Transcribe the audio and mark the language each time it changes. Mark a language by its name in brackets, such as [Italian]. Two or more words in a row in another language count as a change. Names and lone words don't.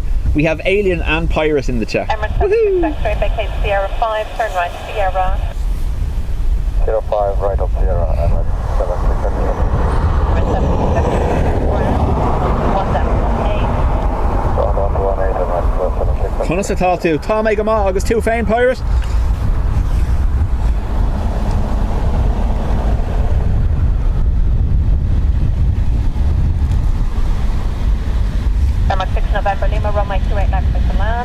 [English] We have Alien and Pirate in the chat. Emirates 76 X-ray, vacate Sierra 5, turn right Sierra. 05, right up Sierra, Emirates 76 X-ray. Emirates 76 ground, 1718. So on to 18, Emirates 76 X-ray. [Irish] Conas atá tú, tá mé go má agus tú féin, Pirate? [English] Emirates 6 November Lima, runway 28 left, clear to land.